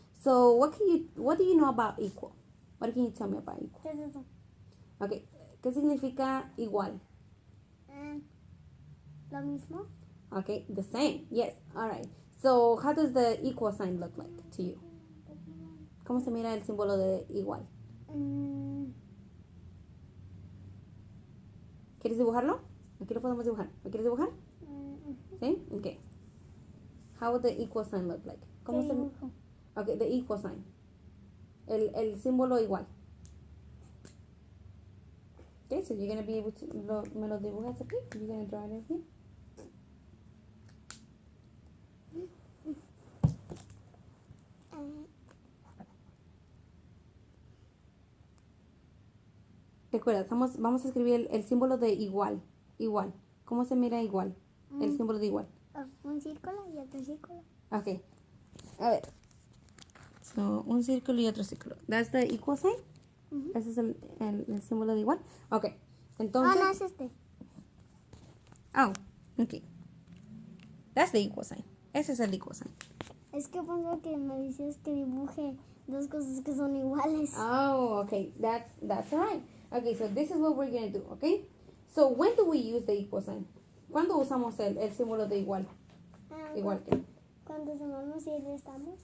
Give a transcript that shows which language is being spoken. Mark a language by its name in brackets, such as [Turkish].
[English] So what do you know about equal? What can you tell me about equal? [Spanish] ¿Qué es eso? Okay. ¿Qué significa igual? Lo mismo. [English] Okay, the same. Yes. All right. So how does the equal sign look like to you? [Spanish] ¿Cómo se mira el símbolo de igual? ¿Quieres dibujarlo? Aquí lo podemos dibujar. ¿Lo quieres dibujar? ¿Sí? Okay. [English] How would the equal sign look like? [Spanish] ¿Cómo se dibujo? [English] Okay, the equal sign. [Spanish] El símbolo igual. [English] Okay, so you're going to be able to, [Spanish] me lo dibujas aquí. [English] You're going to draw it here. [Spanish] Recuerda, vamos a escribir el símbolo de igual. Igual. ¿Cómo se mira igual? El símbolo de igual. Un círculo y otro círculo. Ok. A ver. So, un círculo y otro círculo. [English] That's the equal sign. [Spanish] Ese es el símbolo de igual. Ok. Entonces. No es este. [English] Oh, ok. That's the equal sign. [Spanish] Ese es el [English] equal sign. [Spanish] Es que pongo que me dices que dibuje dos cosas que son iguales. [English] Oh, okay. That's right. Okay, so this is what we're going to do, okay? So when do we use the equal sign? [Spanish] ¿Cuándo usamos el símbolo de igual? Igual que. Cuando sumamos y restamos.